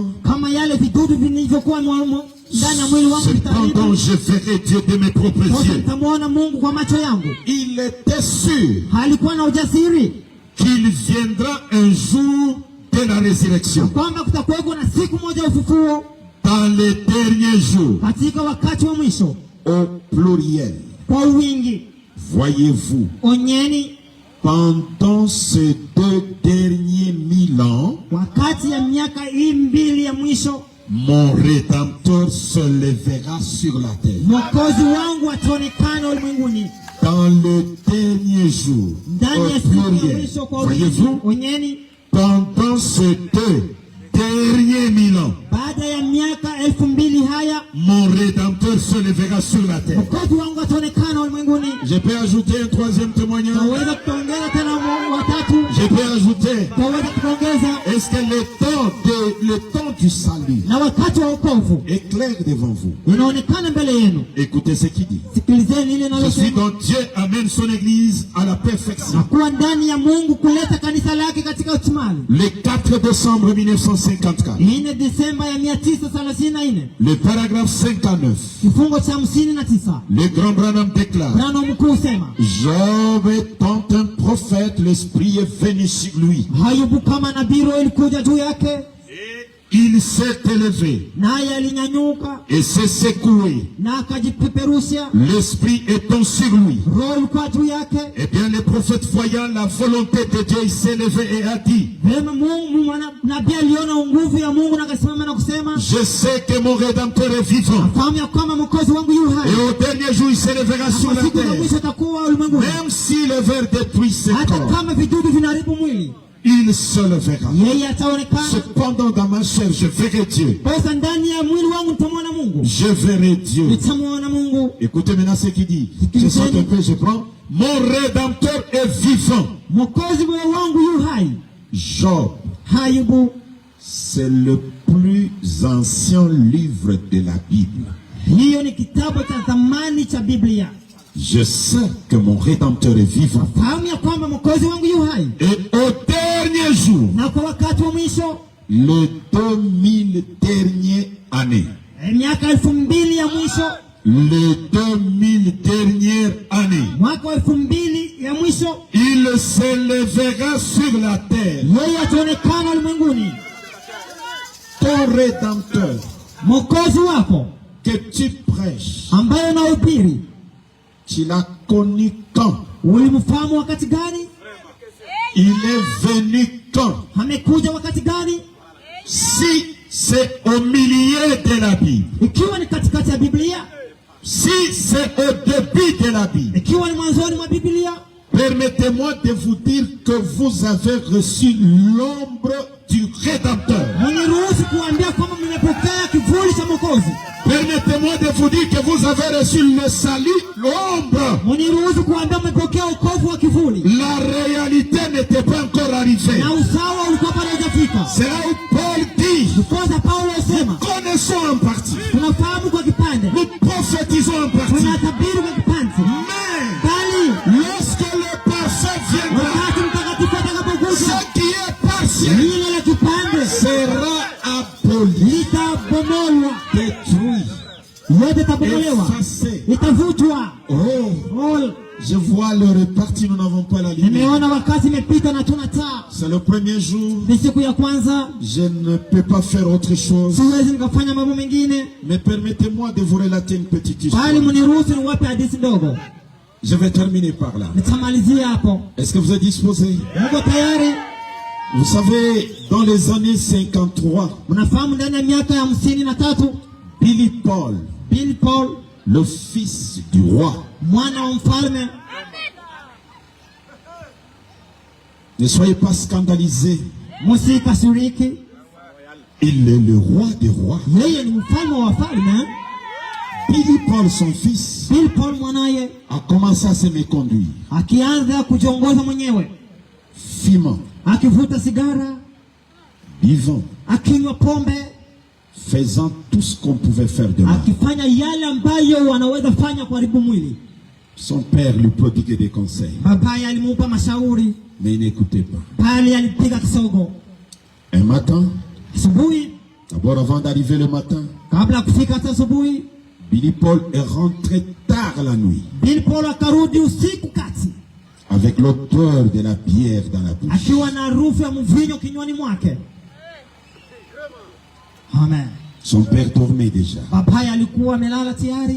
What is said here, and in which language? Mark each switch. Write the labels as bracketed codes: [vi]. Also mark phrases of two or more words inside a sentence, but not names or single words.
[sw] Kama yale vidudu vilivyokuwa ndani ya mwili wangu [fr] cependant [sw] vitaharibu. [fr] je verrai Dieu de mes propres [sw] Sasa [fr] yeux. [sw] nitamwona Mungu kwa macho yangu. [fr] Il était sûr [sw] Alikuwa na ujasiri [fr] qu'il viendra un jour de la résurrection. [sw] kwamba kutakuweko na siku moja ya ufufuo [fr] Dans les derniers jours, [sw] katika wakati wa mwisho. [fr] au pluriel, [sw] Kwa wingi, [fr] voyez-vous, [sw] onyeni, [fr] pendant ces 2 derniers 1000 ans, [sw] wakati ya miaka hii 2 ya mwisho, [fr] mon Rédempteur se lèvera sur la terre. [sw] mwokozi wangu ataonekana ulimwenguni. [fr] Dans le dernier jour, [sw] Ndani ya [fr] au [sw] siku ya [fr] pluriel, [sw] mwisho kwa wingi, [fr] voyez-vous, [sw] onyeni, [fr] pendant ces 2 derniers 1000 ans, [sw] baada ya miaka 2000 haya, [fr] mon Rédempteur se lèvera sur la terre. [sw] mwokozi wangu ataonekana ulimwenguni. [fr] Je peux ajouter un troisième témoignage. [sw] Naweza kuongeza tena watatu. [fr] Je peux ajouter, [sw] Naweza kuongeza [fr] est-ce que le temps du salut [sw] na wakati wa wokovu [fr] est clair devant vous? [sw] unaonekana mbele yenu. [fr] Écoutez ce qu'il dit. [sw] Sikilizeni ile [fr] Je suis [sw] nalosema. [fr] donc Dieu amène son église à la perfection. [sw] Kuwa ndani ya Mungu kuleta kanisa lake katika utimali. [fr] Le 4 décembre 1954, [sw] 4 Desemba ya 934, [fr] le paragraphe 59, [sw] kifungo cha 59. [fr] le grand Branham déclare, [sw] Branham mkuu sema, [fr] Job étant un prophète, l'esprit est venu sur lui. [sw] Ayubu kama nabii roho ilikuja juu yake, [fr] Il s'est élevé [sw] naye alinyanyuka [fr] et s'est secoué. [sw] na akajipeperusha, [fr] L'esprit étant sur lui. [sw] roho ilikuwa juu yake. [fr] Eh bien, le prophète voyant la volonté de Dieu, il s'est levé et a dit, [sw] Vema Mungu nabii aliona nguvu ya Mungu na akasimama na kusema, [fr] je sais que mon Rédempteur est vivant. [sw] fahamu ya kwamba mwokozi wangu yu hai. [fr] Et au dernier jour, il s'élèvera sur [sw] Kwa [fr] la [sw] siku za [fr] terre. [sw] mwisho atakuwa ulimwenguni. [fr] Même si le ver détruit ses [sw] Hata [fr] corps, [sw] kama vidudu vinaharibu mwili, [fr] il se lèvera. [sw] yeye ataonekana. [fr] Cependant, dans ma chair, je verrai Dieu. [sw] Sasa ndani ya mwili wangu nitamwona Mungu. [fr] Je verrai Dieu. [sw] Nitamwona Mungu. [fr] Écoutez maintenant ce qu'il dit. Je saute un peu, je prends. Mon Rédempteur est vivant. [sw] Mwokozi wangu yu hai. [fr] Job, [sw] Ayubu, [fr] c'est le plus ancien livre de la Bible. [sw] Hiyo ni kitabu cha zamani cha Biblia. [fr] Je sais que mon Rédempteur est vivant. [sw] Fahamu ya kwamba Mwokozi wangu yu hai. [fr] Et au dernier jour, [sw] Na kwa wakati wa mwisho, [fr] le 2000 dernière année, [sw] miaka 2000 ya mwisho, [fr] le 2000 dernière année, [sw] mwaka wa 2000 ya mwisho, [fr] il s'élèvera sur la terre. [sw] yeye ataonekana ulimwenguni. [fr] Ton Rédempteur [sw] Mwokozi wako [fr] que tu prêches, [sw] ambaye unahubiri, [fr] tu l'as connu quand? [sw] ulimfahamu wakati gani? [fr] Il est venu quand? [sw] Amekuja wakati gani? [fr] Si c'est au milieu de la Bible, [sw] Ikiwa ni katikati ya Biblia, [fr] si c'est au début de la Bible, [sw] ikiwa ni mwanzoni mwa Biblia, [fr] permettez-moi de vous dire que vous avez reçu l'ombre du Rédempteur. [sw] mniruhusu kuambia kwamba mmepokea kivuli cha Mwokozi. [fr] Permettez-moi de vous dire que vous avez reçu le salut, l'ombre. [sw] Mniruhusu kuambia mmepokea wokovu wa kivuli. [fr] La réalité n'était pas encore arrivée. [sw] Na usawa ulikuwa bado hujafika. [fr] C'est là où Paul dit, [sw] Ndiposa Paulo asema, [fr] connaissons en partie, [sw] tunafahamu kwa kipande, [fr] nous prophétisons en partie, [sw] tunatabiri kwa kipande. [fr] mais [sw] Bali [fr] lorsque le parfait viendra, [sw] wakati mtakatifu atakapokuja, [fr] ce qui est partiel [sw] lile la kipande [fr] sera aboli, [sw] litabomolwa, [fr] détruit, [sw] yote itabomolewa, [fr] effacé. [sw] itavutwa. [fr] Oh, je vois le reparti, nous n'avons pas la lumière. [sw] Nimeona wakati imepita na tuna taa. [fr] C'est le premier jour. [sw] Ni siku ya kwanza, [fr] Je ne peux pas faire autre chose. [sw] siwezi nikafanya mambo mengine. [fr] Mais permettez-moi de vous relater une petite histoire. [sw] Bali mniruhusu niwape hadithi ndogo. [fr] Je vais terminer par là. [sw] Nitamalizia hapo. [fr] Est-ce que vous êtes disposés? [sw] Mko tayari? [fr] Vous savez, dans les années 53, [sw] Mnafahamu ndani ya miaka ya 53, [fr] Billy Paul, [sw] Bill Paul, [fr] le fils du roi, [sw] mwana wa mfalme, [fr] ne soyez pas scandalisés, [sw] msikasiriki, [fr] il est le roi des rois. [sw] yeye ni mfalme wa wafalme. [fr] Billy Paul, son fils, [sw] Bill Paul mwanaye [fr] a commencé à se méconduire, [sw] akianza kujiongoza mwenyewe, [fr] fumant, [sw] akivuta sigara, [fr] buvant, [sw] akinywa pombe, [fr] faisant tout ce qu'on pouvait faire de mal. [sw] akifanya yale ambayo wanaweza fanya kuharibu mwili. [fr] Son père lui prodiguait des conseils, [sw] Babaye alimupa mashauri, [fr] mais il n'écoutait pas. [sw] bali alipiga kisogo. [fr] Un matin, [sw] Asubuhi, [fr] d'abord avant d'arriver le matin, [sw] kabla kufika hata asubuhi, [fr] Billy Paul est rentré tard la nuit, [sw] Bill Paul akarudi usiku kati, [fr] avec l'odeur de la bière dans la bouche. [sw] akiwa na harufu ya mvinyo kinywani mwake. [fr] Amen. Son père dormait déjà. [sw] Babaye alikuwa amelala tayari.